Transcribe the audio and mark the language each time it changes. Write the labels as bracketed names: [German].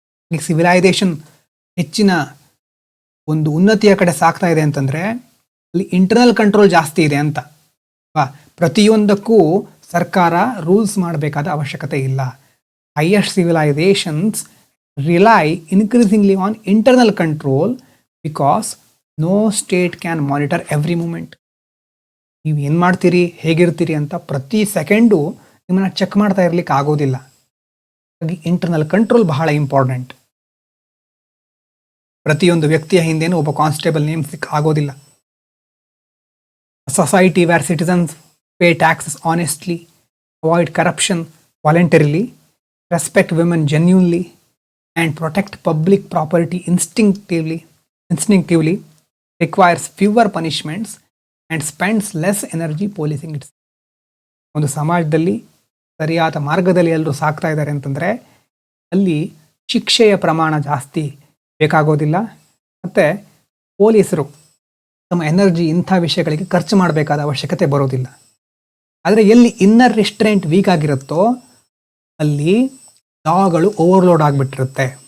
[Kannada] ಈ ಸಿವಿಲೈಸೇಷನ್ ಹೆಚ್ಚಿನ ಒಂದು ಉನ್ನತಿಯ ಕಡೆ ಸಾಕ್ತಾ ಇದೆ ಅಂತಂದರೆ ಅಲ್ಲಿ ಇಂಟರ್ನಲ್ ಕಂಟ್ರೋಲ್ ಜಾಸ್ತಿ ಇದೆ ಅಂತ. ಪ್ರತಿಯೊಂದಕ್ಕೂ ಸರ್ಕಾರ ರೂಲ್ಸ್ ಮಾಡಬೇಕಾದ ಅವಶ್ಯಕತೆ ಇಲ್ಲ. [English] Highest civilisations rely increasingly on internal control because no state can monitor every moment. [Kannada] ನೀವು ಏನು ಮಾಡ್ತೀರಿ, ಹೇಗಿರ್ತೀರಿ ಅಂತ ಪ್ರತಿ ಸೆಕೆಂಡು ನಿಮ್ಮನ್ನು ಚೆಕ್ ಮಾಡ್ತಾ ಇರಲಿಕ್ಕೆ ಆಗೋದಿಲ್ಲ. ಹಾಗಾಗಿ ಇಂಟರ್ನಲ್ ಕಂಟ್ರೋಲ್ ಬಹಳ ಇಂಪಾರ್ಟೆಂಟ್. ಪ್ರತಿಯೊಂದು ವ್ಯಕ್ತಿಯ ಹಿಂದೆನೂ ಒಬ್ಬ ಕಾನ್ಸ್ಟೇಬಲ್ ನೇಮಿಸಲಿಕ್ಕೆ ಆಗೋದಿಲ್ಲ. [English] Society where citizens pay taxes honestly, avoid corruption voluntarily, respect women genuinely, and protect public property instinctively requires fewer punishments and spends less energy policing it. [Kannada] ಒಂದು ಸಮಾಜದಲ್ಲಿ ಸರಿಯಾದ ಮಾರ್ಗದಲ್ಲಿ ಎಲ್ಲರೂ ಸಾಕ್ತಾ ಇದ್ದಾರೆ ಅಂತಂದರೆ ಅಲ್ಲಿ ಶಿಕ್ಷೆಯ ಪ್ರಮಾಣ ಜಾಸ್ತಿ ಬೇಕಾಗೋದಿಲ್ಲ, ಮತ್ತು ಪೊಲೀಸರು ತಮ್ಮ ಎನರ್ಜಿ ಇಂಥ ವಿಷಯಗಳಿಗೆ ಖರ್ಚು ಮಾಡಬೇಕಾದ ಅವಶ್ಯಕತೆ ಬರೋದಿಲ್ಲ. ಆದರೆ ಎಲ್ಲಿ ಇನ್ನರ್ ರಿಸ್ಟ್ರೆಂಟ್ ವೀಕ್ ಆಗಿರುತ್ತೋ ಅಲ್ಲಿ ಲಾಗಳು ಓವರ್ಲೋಡ್ ಆಗಿಬಿಟ್ಟಿರುತ್ತೆ.